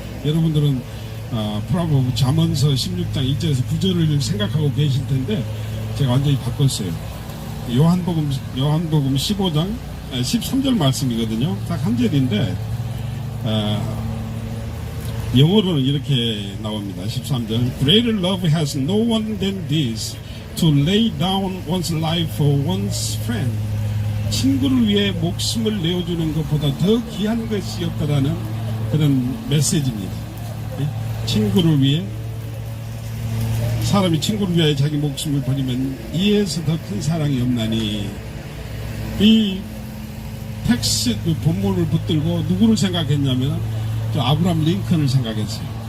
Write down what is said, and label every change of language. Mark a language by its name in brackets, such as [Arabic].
[Korean] 여러분들은 프라보 잠언서 16장 1절에서 9절을 생각하고 계실 텐데 제가 완전히 바꿨어요. 요한복음 15장 13절 말씀이거든요. 딱 한 절인데 영어로는 이렇게 나옵니다. [English] 13절 Greater love has no one than this to lay down one's life for one's friend. [Korean] 친구를 위해 목숨을 내어주는 것보다 더 귀한 것이 없다라는 그런 메시지입니다. 친구를 위해 사람이 친구를 위해 자기 목숨을 버리면 이에서 더 큰 사랑이 없나니 이 텍스 그 본문을 붙들고 누구를 생각했냐면 저 아브라함 링컨을 생각했어요.